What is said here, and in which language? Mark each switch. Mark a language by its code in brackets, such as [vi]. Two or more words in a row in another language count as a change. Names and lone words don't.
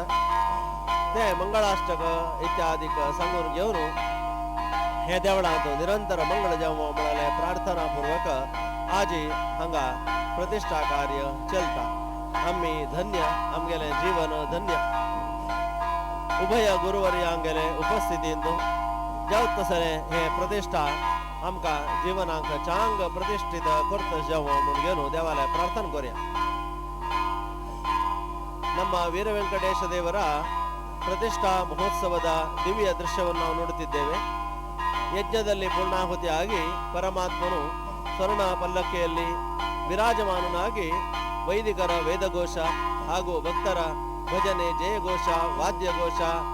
[kok] ते मंगळाष्टक इत्यादीक सांगून घेवन हे देवळांत निरंतर मंगळ जावं म्हणले प्रार्थना पूर्वक आज हांगा प्रतिष्ठा कार्य चलता आम्ही धन्य आमगेले जीवन धन्य उभय गुरुवर्यांगेले उपस्थितींत जावत तसले हे प्रतिष्ठा आमकां जीवनाक चांग प्रतिष्ठित करत जावं म्हूण घेवन देवालय प्रार्थना करूया [kn] ನಮ್ಮ ವೀರ ವೆಂಕಟೇಶ ದೇವರ ಪ್ರತಿಷ್ಠಾ ಮಹೋತ್ಸವದ ದಿವ್ಯ ದೃಶ್ಯವನ್ನು ನಾವು ನೋಡುತ್ತಿದ್ದೇವೆ ಯಜ್ಞದಲ್ಲಿ ಪೂರ್ಣಾಹುತಿ ಆಗಿ ಪರಮಾತ್ಮನು ಸ್ವರ್ಣ ಪಲ್ಲಕ್ಕಿಯಲ್ಲಿ ವಿರಾಜಮಾನನಾಗಿ ವೈದಿಕರ ವೇದಘೋಷ ಹಾಗೂ ಭಕ್ತರ ಭಜನೆ ಜಯಘೋಷ ವಾದ್ಯಘೋಷ